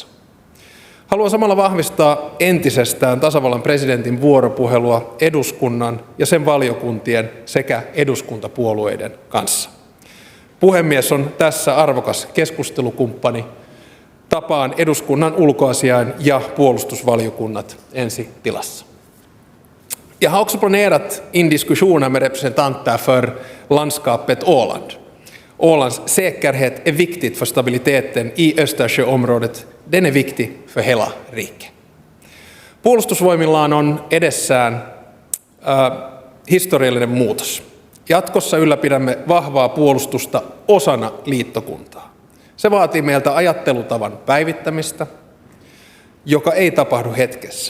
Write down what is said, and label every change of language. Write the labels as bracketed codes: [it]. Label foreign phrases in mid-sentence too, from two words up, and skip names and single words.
[fi] Haluan samalla vahvistaa entisestään tasavallan presidentin vuoropuhelua eduskunnan ja sen valiokuntien sekä eduskuntapuolueiden kanssa. Puhemies on tässä arvokas keskustelukumppani. Tapaan eduskunnan ulkoasiain ja puolustusvaliokunnat ensi tilassa. [sv] Jag har också planerat in diskussioner med representanter för landskapet Åland. Ålands säkerhet är viktigt för stabiliteten i Östersjöområdet. Den är viktig för hela riket. [fi] Puolustusvoimillaan on edessään historiallinen muutos. Jatkossa ylläpidämme vahvaa puolustusta osana liittokuntaa. Se vaatii meiltä ajattelutavan päivittämistä, joka ei tapahdu hetkessä.